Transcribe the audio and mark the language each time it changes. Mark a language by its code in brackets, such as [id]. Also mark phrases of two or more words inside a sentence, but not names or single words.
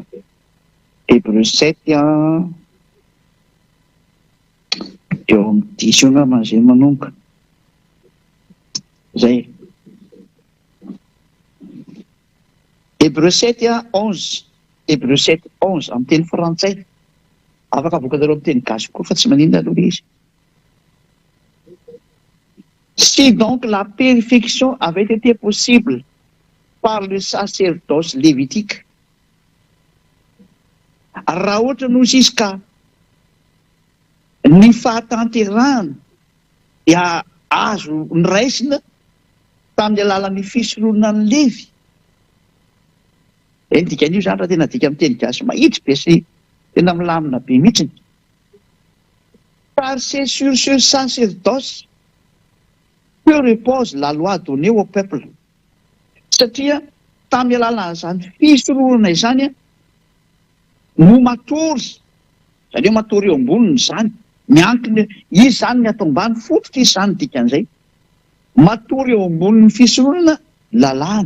[mg] Hébreu 7 eo amin'ny 10 io angamba izay manomboka. Zay. Hébreu 7 11. Hébreu 7 11 amin'ny teny frantsay. Afaka avoakanareo amin'ny teny gasy koa fa tsy maninona aloha izy. [fr] Si donc la perfection avait été possible par le sacerdoce lévitique, [mg] raha ohatra no izy ka ny fahatanterahana dia azo niraisina tamin'ny alalan'ny fisoronan'ny Levy. Dikan'io zany raha tena dika amin'ny teny gasy mahitsy be sy tena milamina be mihitsiny. [fr] Car c'est sur ce sacerdoce que repose la loi donnée au peuple. [mg] Satria tamin'ny alalan'izany fisoronana izany no matory, izany hoe matory eo amboniny izany, miankina izy izany ny atao ambany fototra izy izany dikan'izay. Matory eo ambonin'ny fisoronana lalàna.